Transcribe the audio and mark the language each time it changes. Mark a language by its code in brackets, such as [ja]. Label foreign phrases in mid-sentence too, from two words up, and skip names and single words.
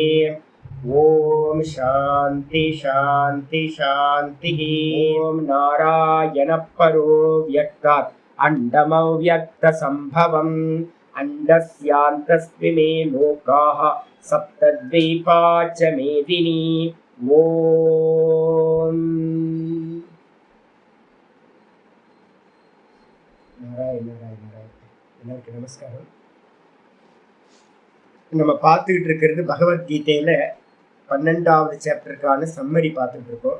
[sa] ओम शांति शांति शांतिः। ओम नारायण परो व्यक्तात् अंडमव्यक्तसंभवम् अंडस्यान्तस्मिमे लोकाः सप्तद्वीपा च मेदिनी। ओम् नारायण नारायण नारायण. [ta] எல்லாருக்கும் நமஸ்காரம். நம்ம பார்த்துக்கிட்டு இருக்கிறது பகவத்கீதையில 12வது சாப்டருக்கான சம்மரி பார்த்துட்டு இருக்கோம்.